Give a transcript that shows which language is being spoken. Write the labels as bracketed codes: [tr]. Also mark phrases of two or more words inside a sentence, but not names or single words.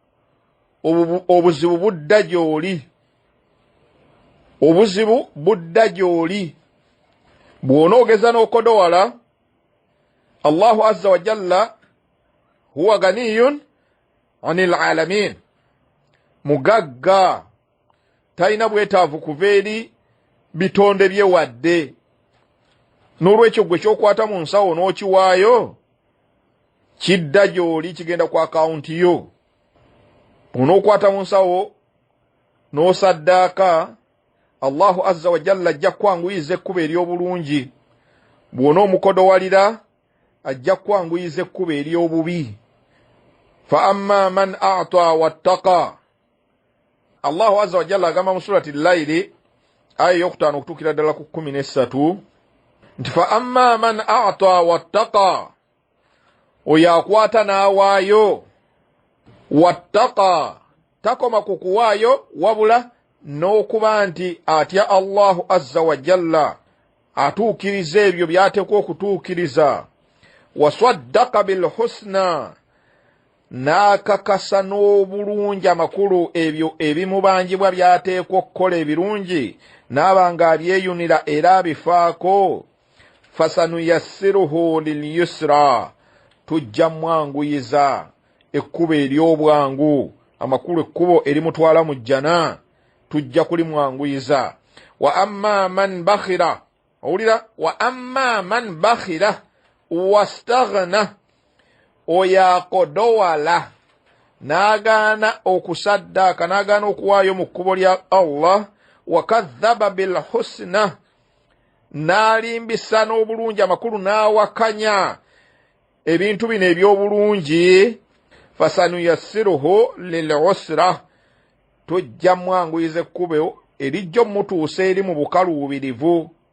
[lg] obuzibu budda gy'oli obuzibu budda gy'oli bw'onoogeza n'okodowala [ar] الله عز وجل هو غني عن العالمين [lg] mugagga talina bwetaavu kuva eri bitonde bye wadde n'olwekyo gwe kyokwata mu nsawo n'okiwaayo kidda gy'oli kigenda ku akawunti yo onookwata mu nsawo n'osaddaaka [ar] الله عز وجل [lg] ajja kwanguyiza ekkubo ery'obulungi bw'onoomukodowalira ajja kwanguyiza ekkubo ery'obubi [ar] فأما من أعطى واتقى الله عز وجل [lg] agamba mu [ar] سورة الليل [lg] aya y'okutaano okutuukira ddala ku 13 nti [ar] فأما من أعطى واتقى [lg] oyo akwata n'awaayo wattaqa takoma ku kuwaayo wabula n'okuba nti atya [ar] الله عز وجل [lg] atuukiriza ebyo by'ateekwa okutuukiriza [ar] وصدق بالحسنى [lg] n'akakasa n'obulungi amakulu ebyo ebimubanjibwa by'ateekwa okukola ebirungi n'abanga abyeyunira era abifaako [ar] فسنيسره لليسرى [lg] tujja mwanguyiza ekkubo ery'obwangu amakulu ekkubo erimutwala mu jjana tujja kulimwanguyiza [ar] وأما من بخل [lg] owulira [ar] وأما من بخل واستغنى [lg] oyakodowala n'agaana okusaddaaka n'agaana okuwaayo mu kkubo lya Allah [ar] وكذب بالحسنى [lg] n'alimbisa n'obulungi amakulu n'awakanya ebintu bino eby'obulungi [ar] فسنيسره للعسرى [lg] tujja mwanguyiza ekkubo erijja mutuusa eri mu bukaluubirivu